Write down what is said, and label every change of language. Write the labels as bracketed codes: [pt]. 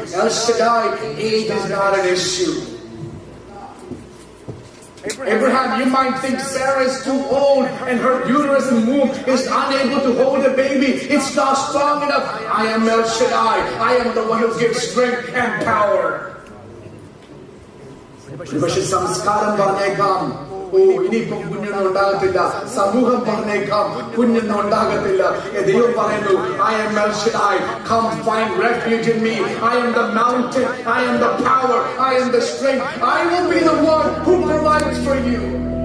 [en] El Shaddai, age is not an issue." Abraham, you might think Sarah is too old and her uterus and womb is unable to hold a baby. It's not strong enough. I am El Shaddai. I am the one who gives strength and power. [ml] പക്ഷേ സംസ്കാരം പറഞ്ഞേക്കാം, ഇനിയിപ്പം കുഞ്ഞൊന്നും ഉണ്ടാകത്തില്ല. സമൂഹം പറഞ്ഞേക്കാം, കുഞ്ഞൊന്നും ഉണ്ടാകത്തില്ല. ദൈവം പറയുന്നു, [en] "I am El Shaddai. Come find refuge in me. I am the mountain. I am the power. I am the strength. I will be the one who provides for you."